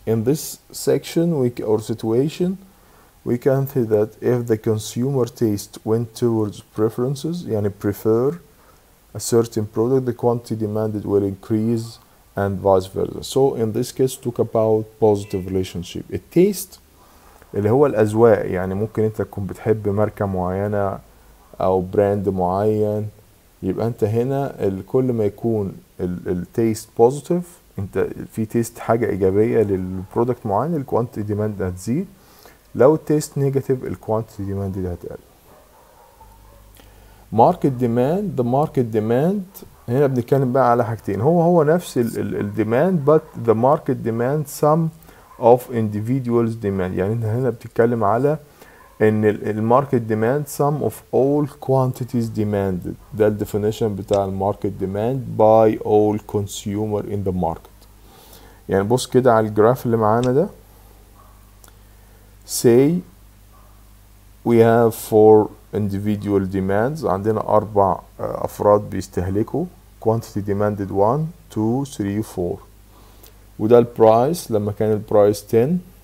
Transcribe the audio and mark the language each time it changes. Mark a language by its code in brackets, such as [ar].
[en] In this section or situation we can say that if the consumer taste went towards preferences [ar] يعني [en] prefer a certain product, the quantity demanded will increase and vice versa. So in this case talk about positive relationship. [ar] التيست اللي هو الأذواق، يعني ممكن انت تكون بتحب ماركة معينة او براند معين، يبقى انت هنا كل ما يكون التيست بوزيتيف، انت في تيست حاجة ايجابية للبرودكت معين، الكوانتيتي ديماند هتزيد. [en] لو التيست نيجاتيف الكوانتيتي ديماند دي هتقل. Market demand, the market demand [ar] هنا بنتكلم بقى على حاجتين، هو نفس [en] الديماند but the market demand sum of individuals demand. [ar] يعني انت هنا بتتكلم على ان [en] الماركت demand sum of all quantities demanded، ده الديفينيشن بتاع الماركت demand by all consumer in the market. [ar] يعني بص كده على الجراف اللي معانا ده، [en] say we have 4 individual demands. [ar] عندنا 4 أفراد بيستهلكوا [en] quantity demanded [ar] 1 2 3 4. وده البرايس لما كان البرايس 10.